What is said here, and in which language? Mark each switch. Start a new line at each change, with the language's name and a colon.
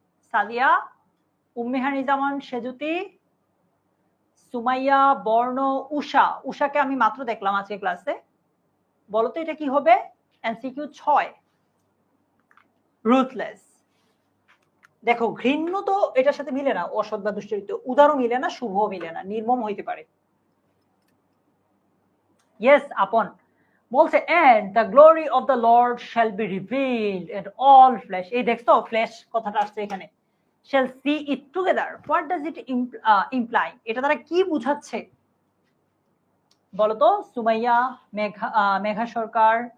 Bangla: সাদিয়া, উম্মেহানি জামান সেজুতি, সুমাইয়া, বর্ণ, উষা। উষাকে আমি মাত্র দেখলাম আজকে ক্লাসে। বলতো এটা কি হবে? MCQ 6, ruthless. দেখো ঘৃণ্য তো এটার সাথে মিলে না, অসৎ বা দুশ্চরিত্র। উদারও মিলে না, শুভও মিলে না, নির্মম হইতে পারে। ইয়েস আপন বলছে,
English: and the glory of the Lord shall be revealed and all flesh।
Bangla: এই দেখছো ফ্লেশ কথাটা আসছে এখানে,
English: shall see it together। what does it imply?
Bangla: এটা দ্বারা কি বুঝাচ্ছে বলতো? সুমাইয়া, মেঘা সরকার।